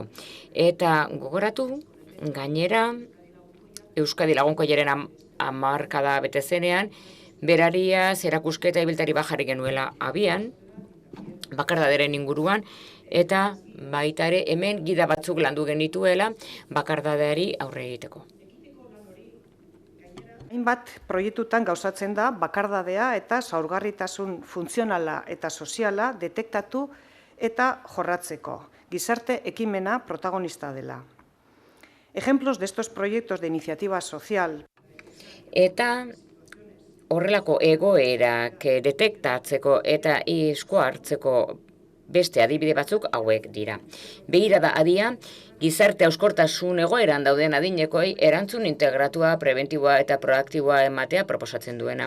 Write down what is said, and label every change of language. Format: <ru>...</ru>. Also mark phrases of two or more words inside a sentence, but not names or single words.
<eu>Eta gogoratu, gainera, Euskadi lagunkoiaren hamarkada bete zenean, berariaz erakusketa ibiltari bajarri genuela abian, bakardaderen inguruan, eta baita ere hemen gida batzuk landu genituela bakardadeari aurre egiteko. Hainbat proiektutan gauzatzen da bakardadea eta zaurgarritasun funtzionala eta soziala detektatu eta jorratzeko, gizarte ekimena protagonista dela.</eu> <es>Ejemplos de estos proyectos de iniciativa social.</es> <eu>Eta horrelako egoerak detektatzeko eta esku hartzeko beste adibide batzuk hauek dira. Begirada adia, gizarte hauskortasun egoeran dauden adinekoi erantzun integratua, prebentiboa eta proaktiboa ematea proposatzen duena.</eu>